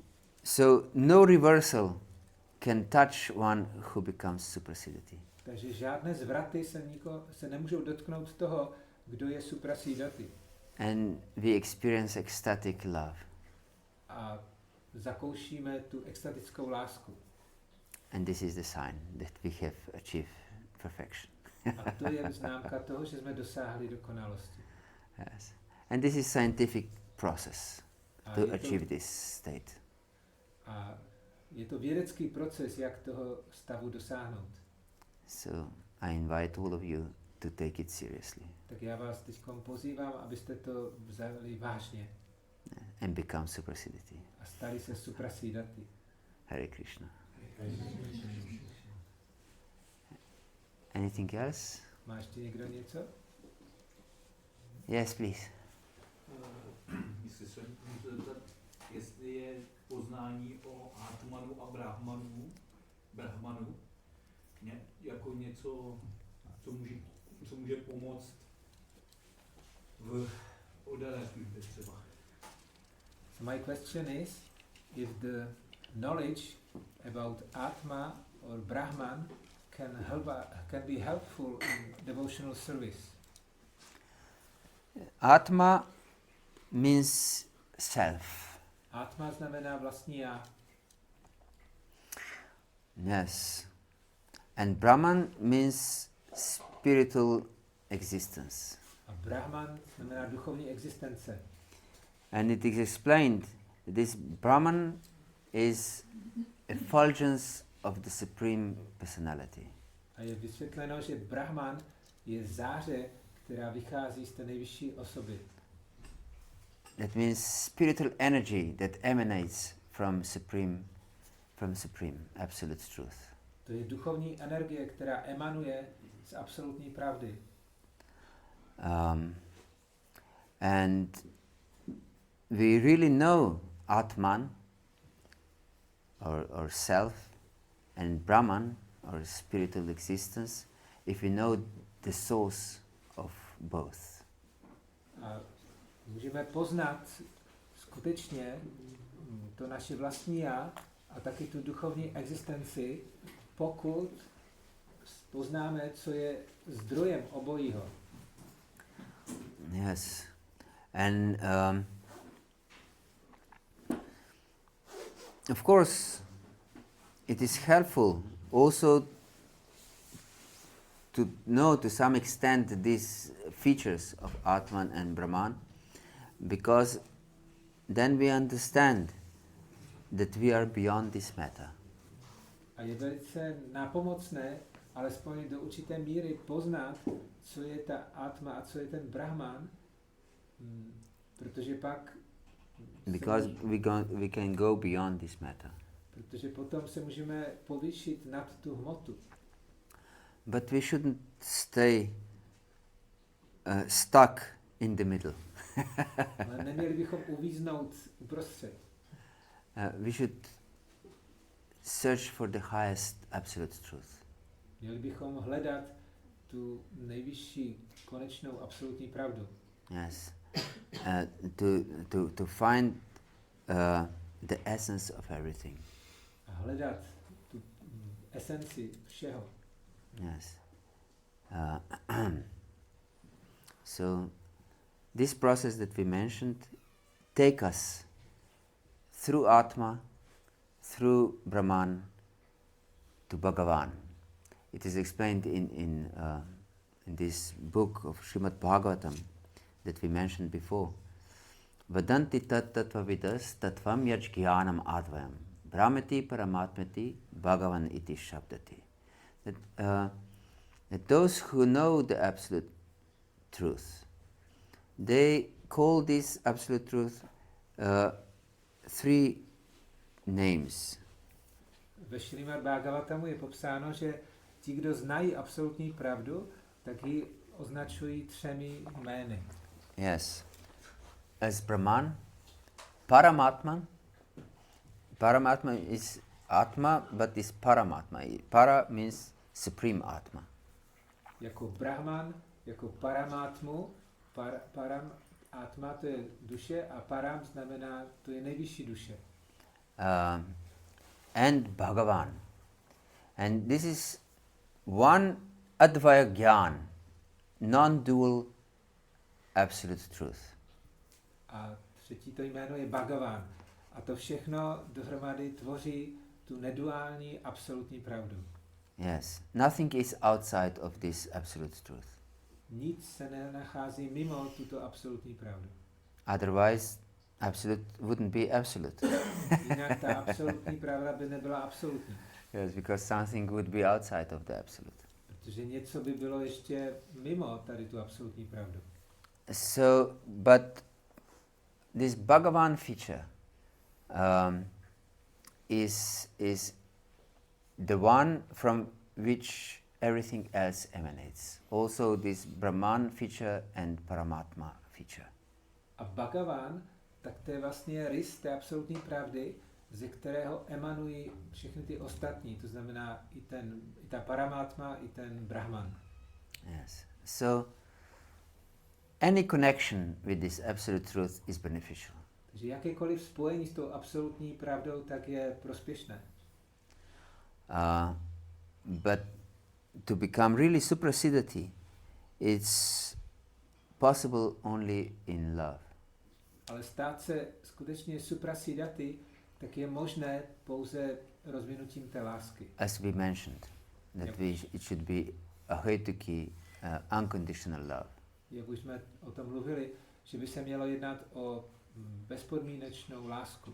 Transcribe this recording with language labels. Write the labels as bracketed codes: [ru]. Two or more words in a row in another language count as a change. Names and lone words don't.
[en] So no reversal can touch one who becomes suprasidati. [cs] Takže žádné zvraty se nemůžou dotknout toho, kdo je suprasidati. [en] And we experience ecstatic love. [cs] A zakoušíme tu extatickou lásku. [en] And this is the sign that we have achieved perfection. [cs] A to je známka toho, že jsme dosáhli dokonalosti. [en] Yes. And this is scientific process [cs] A to je [en] achieve [cs] to, [en] this state. [cs] a je to vědecký proces, jak toho stavu dosáhnout. [en] So I invite all of you to take it seriously [cs] Tak já vás teď pozývám, abyste to vzali vážně [en] and become suprasidati. [cs] a stali se suprasidati. [en] Hare Krishna. Anything else? [cs] Má ještě někdo něco? [en] Yes, please. [cs] Jestli se můžu zeptat, jestli je poznání o Atmanu a Brahmanu jako něco, co může pomoct v oddané službě třeba. [en] So my question is, if the knowledge about Atma or Brahman can be helpful in devotional service. Atma means self. [cs] Atma znamená vlastní já. [en] Yes. And Brahman means spiritual existence. [cs] A Brahman znamená duchovní existence. [en] And it is explained that this Brahman is effulgence of the Supreme Personality. [cs] A je vysvětleno, že Brahman je záře, která vychází z té nejvyšší osoby. [en] That means spiritual energy that emanates from supreme absolute truth. [cs] To je duchovní energie, která emanuje z absolutní pravdy. [en] And we really know Atman, or self, and Brahman, or spiritual existence, if we know the source of both. [cs] A můžeme poznat skutečně to naše vlastní já a taky tu duchovní existenci, pokud poznáme, co je zdrojem obojího. [en] Yes, and of course, it is helpful also to know to some extent these features of Atman and Brahman, because then we understand that we are beyond this matter. [cs] A je velice nápomocné, alespoň do určité míry poznat, co je ta Atma a co je ten Brahman, protože pak [en] Because we can go beyond this matter. [cs] Protože potom se můžeme povýšit nad tu hmotu. [en] But we shouldn't stay stuck in the middle. [cs] Ale neměli bychom uvíznout uprostřed. [en] We should search for the highest absolute truth. [cs] Měli bychom hledat tu nejvyšší konečnou absolutní pravdu. [en] Yes. To find the essence of everything. [cs] A hledat tu esenci všeho. [en] Yes. So this process that we mentioned take us through Atma, through Brahman to Bhagavan. It is explained in this book of Srimad Bhagavatam that we mentioned before. [sa] Vadanti tat tattvavidas tattvam yaj jnanam advayam brahmati paramatmati bhagavan iti shabdati. [en] That those who know the absolute truth, they call this absolute truth three names. [cs] Ve Srimad Bhagavatamu je popsáno, že ti, kdo znají absolutní pravdu, tak ji označují třemi jmény. [en] Yes. As Brahman, Paramatman. Paramatma is Atma, but is Paramatma. Para means supreme Atma. [cs] Jako Brahman, jako Paramatmu, [sa] Param Atma [cs] to je duše a Param znamená, to je nejvyšší duše. [en] And Bhagavan. And this is one [sa] Advaya Gyan, [en] non-dual absolute truth. [cs] A třetí to jméno je Bhagavan. A to všechno dohromady tvoří tu neduální absolutní pravdu. [en] Yes. Nothing is outside of this absolute truth. [cs] Nic se nenachází mimo tuto absolutní pravdu. [en] Otherwise, absolute wouldn't be absolute. [cs] Jinak ta absolutní pravda by nebyla absolutní. [en] Yes, because something would be outside of the absolute. [cs] Protože něco by bylo ještě mimo tady tu absolutní pravdu. [en] So, but this Bhagavan feature is the one from which everything else emanates. Also this Brahman feature and Paramatma feature. [cs] A Bhagavan, tak to je vlastně rys té absolutní pravdy, ze kterého emanují všechny ty ostatní, to znamená i ta Paramatma, i ten Brahman. [en] Yes. So any connection with this absolute truth is beneficial. [cs] Takže jakékoliv spojení s tou absolutní pravdou, tak je prospěšné. [en] But to become really suprasidati, it's possible only in love. [cs] Ale stát se skutečně suprasidati, tak je možné pouze rozvinutím té lásky. [en] As we mentioned, that it should be a heituki, unconditional love. [cs] jak už jsme o tom mluvili, že by se mělo jednat o bezpodmínečnou lásku.